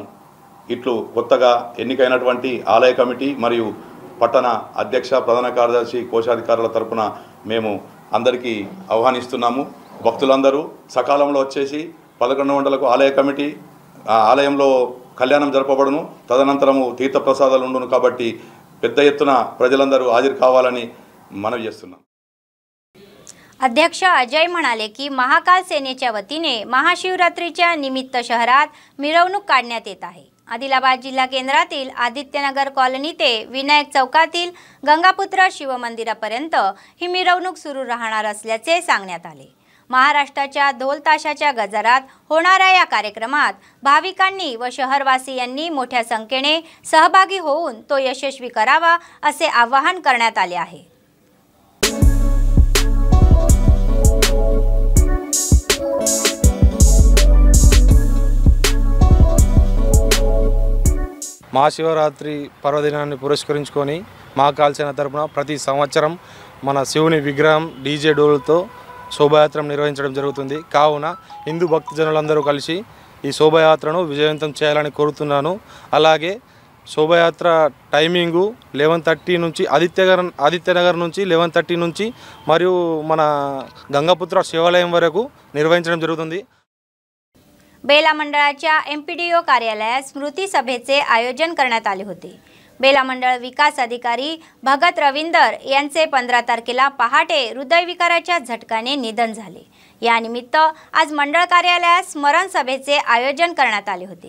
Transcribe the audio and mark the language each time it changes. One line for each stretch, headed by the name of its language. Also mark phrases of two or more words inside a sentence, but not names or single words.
Telugu: ఇట్లు కొత్తగా ఎన్నికైనటువంటి ఆలయ కమిటీ మరియు పట్టణ అధ్యక్ష, ప్రధాన కార్యదర్శి, కోశాధికారుల తరపున మేము అందరికీ ఆహ్వానిస్తున్నాము. భక్తులందరూ సకాలంలో వచ్చేసి 11 గంటలకు ఆలయ కమిటీ ఆలయంలో కళ్యాణం జరపబడును. తదనంతరము తీర్థప్రసాదాలు ఉండును. కాబట్టి పెద్ద ఎత్తున ప్రజలందరూ హాజరు కావాలని మనవి చేస్తున్నాం.
Marathi: अध्यक्ष अजय म्हणाले की महाकाल सेनेच्या वतीने महाशिवरात्रीच्या निमित्त शहरात मिरवणूक काढण्यात येत आहे. आदिलाबाद जिल्हा केंद्रातील आदित्यनगर कॉलनी ते विनायक चौकातील गंगापुत्र शिवमंदिरापर्यंत ही मिरवणूक सुरू राहणार असल्याचे सांगण्यात आले. महाराष्ट्राच्या ढोल ताशाच्या गजरात होणाऱ्या या कार्यक्रमात भाविकांनी व शहरवासियांनी मोठ्या संख्येने सहभागी होऊन तो यशस्वी करावा असे आवाहन करण्यात आले आहे.
Telugu: మహాశివరాత్రి పర్వదినాన్ని పురస్కరించుకొని మహాకాల్ సేన తరపున ప్రతి సంవత్సరం మన శివుని విగ్రహం డీజే డోలుతో శోభాయాత్ర నిర్వహించడం జరుగుతుంది. కావున హిందూ భక్తజనులందరూ కలిసి ఈ శోభాయాత్రను విజయవంతం చేయాలని కోరుతున్నాను. అలాగే శోభాయాత్ర టైమింగు 11:30 నుంచి ఆదిత్యనగర్ నుంచి 11:30 నుంచి మరియు మన గంగాపుత్ర శివాలయం వరకు నిర్వహించడం జరుగుతుంది.
Marathi: बेला मंडळाच्या एमपीडीओ कार्यालयात स्मृती सभेचे आयोजन करण्यात आले होते. बेला मंडळ विकास अधिकारी भगत रविंदर यांचे 15 तारखेला पहाटे हृदयविकाराच्या झटक्याने निधन झाले. या निमित्त आज मंडळ कार्यालयात स्मरण सभेचे आयोजन करण्यात आले होते.